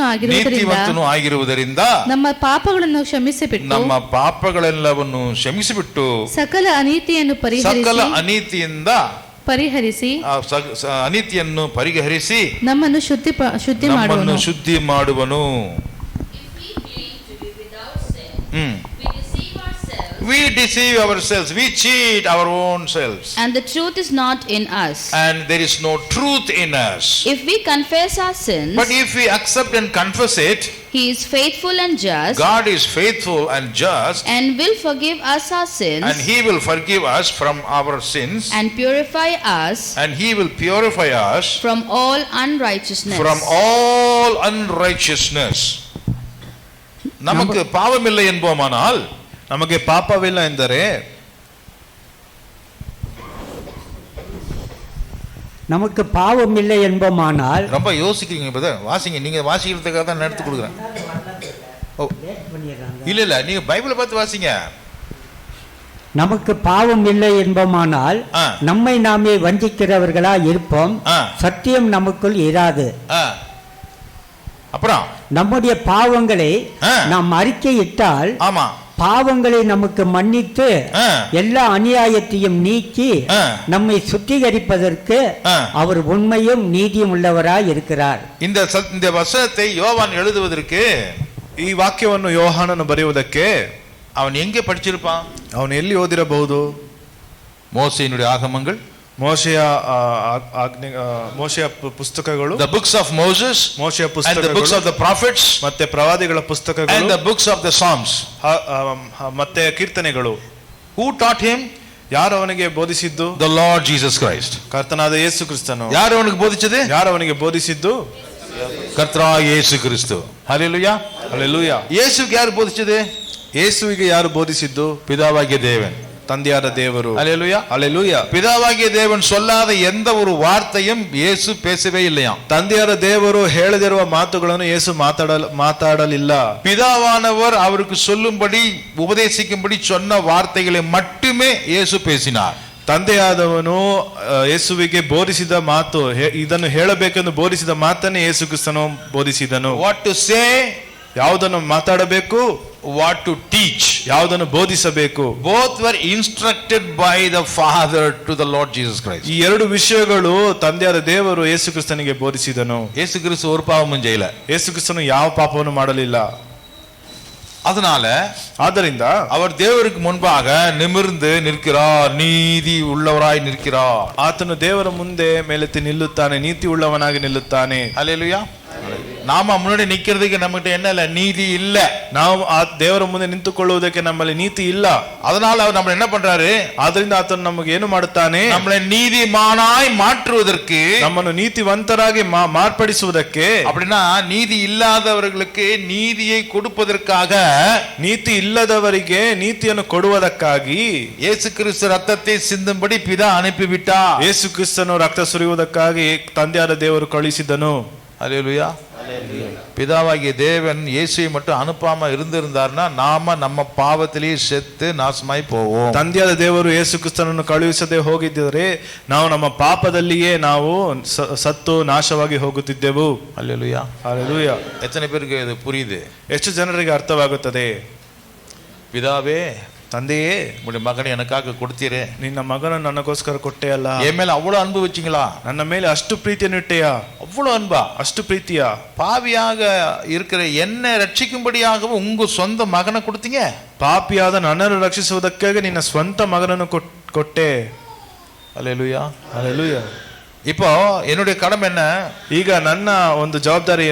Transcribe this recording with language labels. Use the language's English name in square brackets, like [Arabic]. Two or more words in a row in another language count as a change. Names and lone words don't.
[Kannada] ಆಗಿರುವುದರಿಂದ ನಮ್ಮ ಪಾಪಗಳನ್ನು ಕ್ಷಮಿಸಿಬಿಟ್ಟು ಸಕಲ ಅನೀತಿಯನ್ನು ಪರಿಹರಿಸಿ ನಮ್ಮನ್ನು ಶುದ್ಧಿ ಮಾಡುವನು. [English] We deceive ourselves. We cheat our own selves. And the truth is not in us. And there is no truth in us. If we confess our sins, but if we accept and confess it, He is faithful and just. God is faithful and just. And will forgive us our sins. And He will forgive us from our sins. And purify us. And He will purify us from all unrighteousness. From all unrighteousness. [Tamil] நமக்கு பாவமில்லை என்போமானால், [Kannada] ನಮಗೆ ಪಾಪವಿಲ್ಲ ಎಂದರೆ, [Tamil] நமக்கு பாவம் இல்லை என்போமானால், ரொம்ப யோசிக்கிறீங்க பிரதர். வாசிங்க, நீங்க வாசிக்கிறதுக்காக தான் எடுத்து கொடுக்குறேன். இல்ல நீங்க பைபிளை பார்த்து வாசிங்க. நமக்கு பாவம் இல்லை என்போமானால் நம்மை நாமே வஞ்சிக்கிறவர்களா இருப்போம், சத்தியம் நமக்குள் இராது. அப்புறம் நம்முடைய பாவங்களை நாம் அறிக்கையிட்டால் பாவங்களை நமக்கு மன்னித்து எல்லா அநியாயத்தையும் நீக்கி நம்மை சுத்திகரிப்பதற்கு அவர் உண்மையும் நீதியும் உள்ளவராய் இருக்கிறார். இந்த வசனத்தை யோவான் எழுதுவதற்கு, [Kannada] ಈ ವಾಕ್ಯವನ್ನು ಯೋಹಾನನು ಬರೆಯುವುದಕ್ಕೆ [Tamil] அவன் எங்கே படிச்சிருப்பான்? [Kannada] ಅವನು ಎಲ್ಲಿ ಓದಿರಬಹುದು? [Tamil] மோசேயினுடைய ஆகமங்கள், [Kannada] ಮೋಶೆಯ ಪುಸ್ತಕಗಳು, [English] the books of Moses, [Kannada] ಮೋಶೆಯ ಪುಸ್ತಕಗಳು, [English] and the books of the prophets, [Kannada] ಮತ್ತೆ ಪ್ರವಾದಿಗಳ ಪುಸ್ತಕಗಳು, [English] and the books of the Psalms, [Kannada] ಮತ್ತೆ ಕೀರ್ತನೆಗಳು. [English] Who taught him? [Kannada] ಯಾರು ಅವನಿಗೆ ಬೋಧಿಸಿದ್ದು? [English] The Lord Jesus Christ. [Kannada] ಕರ್ತನಾದ ಯೇಸು ಕ್ರಿಸ್ತನು. ಯಾರು ಅವನಿಗೆ ಬೋಧಿಸಿದೆ? ಯಾರು ಅವನಿಗೆ ಬೋಧಿಸಿದ್ದು? ಕರ್ತನಾದ ಯೇಸು ಕ್ರಿಸ್ತು. ಹಲ್ಲೆಲೂಯಾ, ಹಲ್ಲೆಲೂಯಾ. ಯೇಸುಗೆ ಯಾರು ಬೋಧಿಸಿದೆ? ಯೇಸುವಿಗೆ ಯಾರು ಬೋಧಿಸಿದ್ದು? [Tamil] பிதாவாகிய தேவன், [Kannada] ತಂದೆಯಾದ ದೇವರು. [Tamil] ஹல்லேலூயா, ஹல்லேலூயா. பிதாவாகிய தேவன் சொல்லாத எந்த ஒரு வார்த்தையும் இயேசு பேசவே இல்லையாம். [Kannada] ತಂದೆಯಾದ ದೇವರು ಹೇಳದಿರುವ ಮಾತುಗಳನ್ನು ಯೇಸು ಮಾತಾಡಲಿಲ್ಲ. [Tamil] பிதாவானவர் அவருக்கு சொல்லும்படி உபதேசிக்கும்படி சொன்ன வார்த்தைகளை மட்டுமே இயேசு பேசினார். [Kannada] ತಂದೆಯಾದವನು ಯೇಸುವಿಗೆ ಬೋಧಿಸಿದ ಮಾತು, ಇದನ್ನು ಹೇಳಬೇಕೆಂದು ಬೋಧಿಸಿದ ಮಾತನ್ನೇ ಯೇಸು ಕ್ರಿಸ್ತನು ಬೋಧಿಸಿದನು. [English] what to say, [Kannada] ಯಾವುದನ್ನು ಮಾತಾಡಬೇಕು, [English] what to teach, [Kannada] ಯಾವುದನ್ನು ಬೋಧಿಸಬೇಕು. [English] both were instructed by the Father to the Lord Jesus Christ. [Kannada] ಈ ಎರಡು ವಿಷಯಗಳು ತಂದೆಯಾದ ದೇವರು ಯೇಸು ಕ್ರಿಸ್ತನಿಗೆ ಬೋಧಿಸಿದನು. [Tamil] ಯೇಸು ಕ್ರಿಸ್ತು ஒரு பாவமும் செய்யல. [Kannada] ಯೇಸು ಕ್ರಿಸ್ತನು ಯಾವ ಪಾಪವನ್ನು ಮಾಡಲಿಲ್ಲ. [Tamil] ಆದ್ದರಿಂದ அவர் தேவருக்கு முன்பாக நிமிர்ந்து நிற்கிறார், நீதி உள்ளவராய் நிற்கிறார். [Kannada] ಆತನು ದೇವರ ಮುಂದೆ ಮೇಲೆತ್ತಿ ನಿಲ್ಲುತ್ತಾನೆ, ನೀತಿ ಉಳ್ಳವನಾಗಿ ನಿಲ್ಲುತ್ತಾನೆ. [Tamil] ஹல்லேலூயா. நாம முன்னாடி நிக்கிறதுக்கு நம்மகிட்ட என்ன இல்ல, நீதி இல்ல. [Kannada] ನಾವು ಆ ದೇವರ ಮುಂದೆ ನಿಂತುಕೊಳ್ಳುವುದಕ್ಕೆ ನಮ್ಮಲ್ಲಿ ನೀತಿ ಇಲ್ಲ. [Tamil] அதனால அவர் நம்ம என்ன பண்றாரு? [Kannada] ಆದ್ರಿಂದ ಆತನು ನಮಗೆ ಏನು ಮಾಡುತ್ತಾನೆ? [Tamil] நம்மளை நீதிமானாய் மாற்றுவதற்கு, [Kannada] ನಮ್ಮನ್ನು ನೀತಿವಂತರಾಗಿ ಮಾರ್ಪಡಿಸುವುದಕ್ಕೆ. [Tamil] அப்படின்னா நீதி இல்லாதவர்களுக்கு நீதியை கொடுப்பதற்காக, [Kannada] ನೀತಿ ಇಲ್ಲದವರಿಗೆ ನೀತಿಯನ್ನು ಕೊಡುವುದಕ್ಕಾಗಿ [Tamil] ಯೇಸು ಕ್ರಿಸ್ತು ರಕ್ತத்தை சிந்தும்படி பிதா அனுப்பிவிட்டார். [Kannada] ಯೇಸು ಕ್ರಿಸ್ತನು ರಕ್ತ ಸುರಿಯುವುದಕ್ಕಾಗಿ ತಂದೆಯಾದ ದೇವರು ಕಳುಹಿಸಿದನು. [Tamil] ஹல்லேலூயா. பிதாவாகிய தேவன் இயேசுவை மட்டும் அனுப்பாம இருந்திருந்தார்னா நாம நம்ம பாவத்திலேயே செத்து நாசமாய் போவோம். [Kannada] ತಂದೆಯಾದ ದೇವರು ಯೇಸು ಕ್ರಿಸ್ತನನ್ನು ಕಳುಹಿಸದೆ ಹೋಗಿದ್ದರೆ ನಾವು ನಮ್ಮ ಪಾಪದಲ್ಲಿಯೇ ನಾವು ಸತ್ತು ನಾಶವಾಗಿ ಹೋಗುತ್ತಿದ್ದೆವು. [Tamil] ஹல்லேலூயா, ஹல்லேலூயா. எத்தனை பேருக்கு இது புரியுது? [Kannada] ಎಷ್ಟು ಜನರಿಗೆ ಅರ್ಥವಾಗುತ್ತದೆ? [Tamil] பிதாவே, [Kannada] ತಂದೆಯೇ, [Tamil] உங்களுடைய மகனை எனக்காக கொடுத்தீரே, [Kannada] ನಿನ್ನ ಮಗನನ್ನು ನನಗೋಸ್ಕರ ಕೊಟ್ಟೆ ಅಲ್ಲ, [Tamil] என் மேல அவ்வளவு அன்பு வச்சீங்களா, [Kannada] ನನ್ನ ಮೇಲೆ ಅಷ್ಟು ಪ್ರೀತಿಯನ್ನು ಇಟ್ಟೆಯಾ, [Tamil] அவ்வளவு அன்பா, [Kannada] ಅಷ್ಟು ಪ್ರೀತಿಯ, [Tamil] பாவியாக இருக்கிற என்னை ரட்சிக்கும்படியாகவும் உங்க சொந்த மகனை கொடுத்தீங்க. [Kannada] ಪಾಪಿಯಾದ ನನ್ನನ್ನು ರಕ್ಷಿಸುವುದಕ್ಕಾಗಿ ನಿನ್ನ ಸ್ವಂತ ಮಗನನ್ನು ಕೊಟ್ಟೆ. [Tamil] ஹல்லேலூயா, ஹல்லேலூயா. இப்போ என்னுடைய கடமை என்ன? [Kannada] ಈಗ ನನ್ನ ಒಂದು ಜವಾಬ್ದಾರಿ ಏನು?